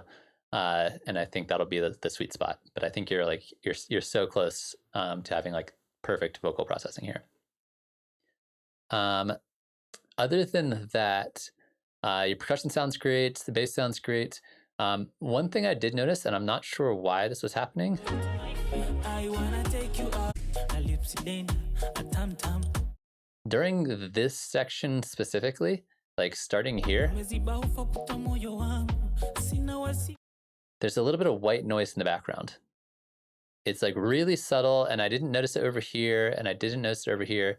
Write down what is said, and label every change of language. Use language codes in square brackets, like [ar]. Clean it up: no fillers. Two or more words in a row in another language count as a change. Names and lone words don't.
[en] And I think that'll be the sweet spot. But I think you're so close to having like perfect vocal processing here. Other than that, your percussion sounds great. The bass sounds great. One thing I did notice, and I'm not sure why this was happening. I wanna take you out. A lips in a tam tam. During this section specifically, like starting here, there's a little bit of white noise in the background. It's like really subtle, and I didn't notice it over here, and I didn't notice it over here.